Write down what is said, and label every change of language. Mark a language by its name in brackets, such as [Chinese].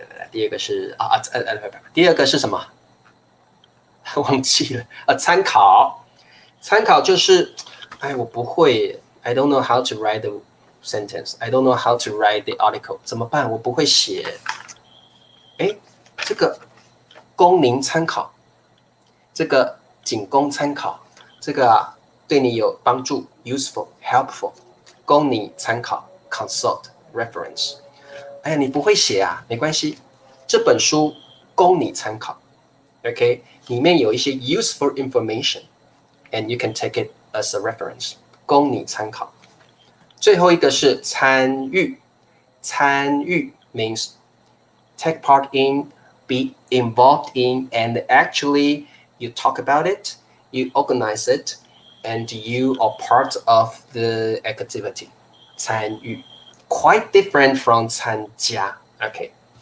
[Chinese] 第二个是第二个是什么？忘记了参考，参考就是我不会 [English] I don't know how to write the sentence. I don't know how to write the article. [Chinese] 怎么办？我不会写。这个供您参考，这个仅供参考，这个对你有帮助 [English] useful, helpful, [Chinese] 供你参考 [English] consult, reference. [Chinese] 你不会写没关系，这本书供你参考 [English] OK [Chinese] 里面有一些 [English] useful information and you can take it as a reference [Chinese] 供你参考。最后一个是参与，参与 [English] means take part in, be involved in, and actually you talk about it, you organize it, and you are part of the activity 参与 quite different from 参加 OK